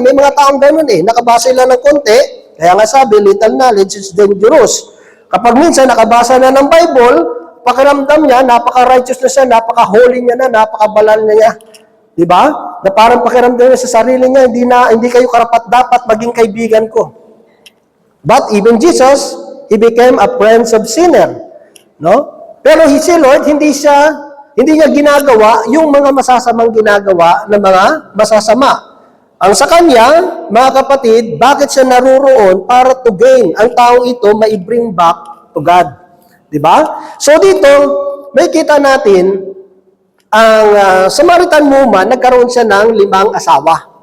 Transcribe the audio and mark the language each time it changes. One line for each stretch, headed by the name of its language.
Filipino: May mga taong ganun eh. Nakabasa sila ng konti. Kaya nga sabi,
English: little knowledge is dangerous.
Filipino: Kapag minsan nakabasa na ng Bible, pakiramdam niya, napaka-righteous na siya, napaka-holy niya na, napaka-balal niya. Di ba? Na parang pakiramdam niya sa sarili niya, hindi kayo karapat-dapat maging kaibigan ko.
English: But even Jesus, He became a friend of sinner. No?
Filipino: Pero si Lord, hindi niya ginagawa yung mga masasamang ginagawa ng mga masasama. Ang sa kanya, mga kapatid, bakit siya naruroon? Para
English: to gain.
Filipino: Ang taong ito, mai-
English: bring back to God.
Filipino: Diba? So dito, may kita natin, ang Samaritan woman, nagkaroon siya ng 5 asawa.